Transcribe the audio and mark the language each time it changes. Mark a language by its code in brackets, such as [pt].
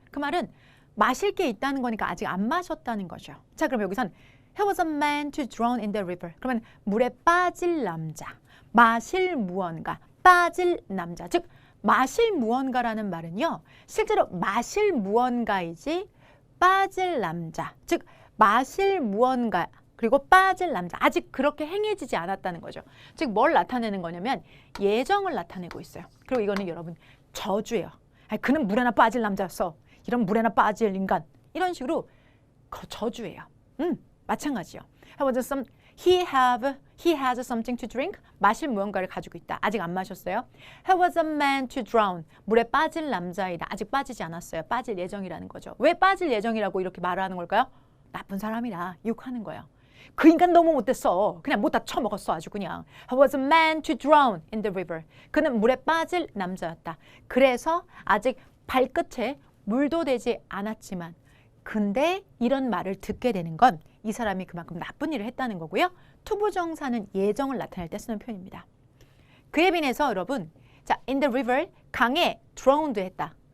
[ko] 그 말은 마실 게 있다는 거니까 아직 안 마셨다는 거죠. 자, 그럼 여기선 [en] He was a man to drown in the river. [ko] 그러면 물에 빠질 남자, 마실 무언가, 빠질 남자. 즉 마실 무언가라는 말은요. 실제로 마실 무언가이지 빠질 남자. 즉 마실 무언가 그리고 빠질 남자. 아직 그렇게 행해지지 않았다는 거죠. 즉 뭘 나타내는 거냐면 예정을 나타내고 있어요. 그리고 이거는 여러분 저주예요. 아니, 그는 물에나 빠질 남자였어. 이런 물에나 빠질 인간. 이런 식으로 저주예요. 마찬가지요. [en] He has something to drink. [ko] 마실 무언가를 가지고 있다. 아직 안 마셨어요. [en] He was a man to drown. [ko] 물에 빠질 남자이다. 아직 빠지지 않았어요. 빠질 예정이라는 거죠. 왜 빠질 예정이라고 이렇게 말을 하는 걸까요? 나쁜 사람이라 욕하는 거예요. 그 인간 너무 못됐어. 그냥 못다 처먹었어. 아주 그냥. [en] He was a man to drown in the river. [ko] 그는 물에 빠질 남자였다. 그래서 아직 발끝에 물도 되지 않았지만 근데 이런 말을 듣게 되는 건 이 사람이 그만큼 나쁜 일을 했다는 거고요. 투부정사는 예정을 나타낼 때 쓰는 표현입니다. 그에 비해서 여러분 자, [en] in the river [ko] 강에 drowned 했다.